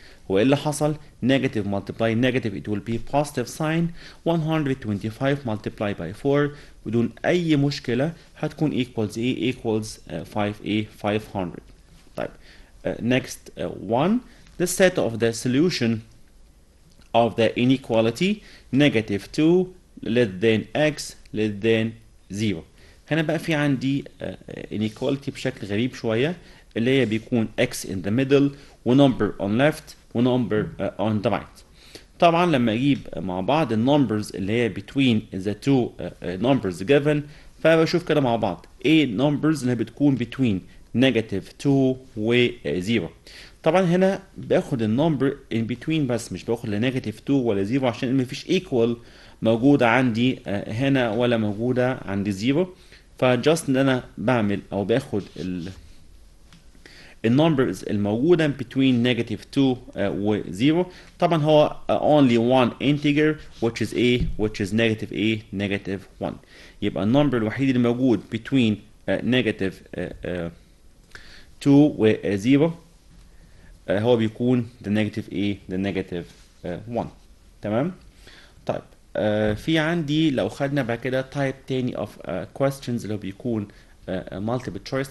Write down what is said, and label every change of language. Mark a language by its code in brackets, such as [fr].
[ar] هو ايه اللي حصل؟ [en] negative multiply negative it will be positive sign. 125 multiply by 4 [ar] بدون اي مشكلة هتكون equals ايه؟ [en] equals 500. طيب next one, the set of the solution of the inequality negative 2 less than x less than 0. [ar] هنا بقى في عندي inequality بشكل غريب شوية، اللي هي بيكون [en] x in the middle [ar] و number on left و [en] number on the right. [ar] طبعا لما اجيب مع بعض النمبرز اللي هي [en] between the two numbers given، [ar] فبشوف كده مع بعض ايه numbers اللي بتكون [en] between negative 2 [ar] و 0. طبعا هنا باخد النمبر [en] in between [ar] بس، مش باخد لا نيجاتيف 2 ولا 0 عشان مفيش equal موجودة عندي هنا ولا موجودة عندي 0. فجاست ان انا بعمل او باخد النمبرز الموجودة [en] between negative 2 [ar] و 0. طبعا هو [en] only one integer which is a which is negative 1. [ar] يبقى النمبر الوحيد اللي موجود [en] between negative 2 [ar] و 0 هو بيكون the negative 1. تمام. طيب في عندي لو خدنا بعد كده [en] type [ar] تاني of questions اللي هو بيكون [en] multiple choice.